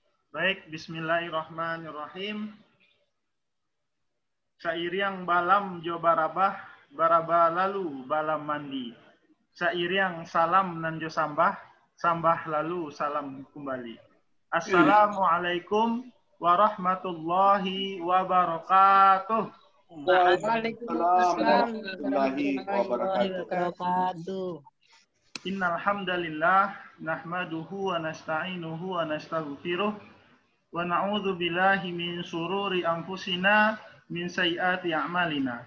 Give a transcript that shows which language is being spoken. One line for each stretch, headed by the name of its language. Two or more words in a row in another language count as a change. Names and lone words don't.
Indonesian: Baik,
Arabic: bismillahirrahmanirrahim.
Minangkabau: Sairiang balam jo barabah, baraba lalu balam mandi. Sairiang salam nan jo sambah, sambah lalu salam kembali.
Arabic: السلام عليكم ورحمة الله وبركاته. وعليكم السلام ورحمة الله وبركاته. إن الحمد لله نحمده ونستعينه ونستغفره ونعوذ بالله من شرور أنفسنا من سيئات أعمالنا.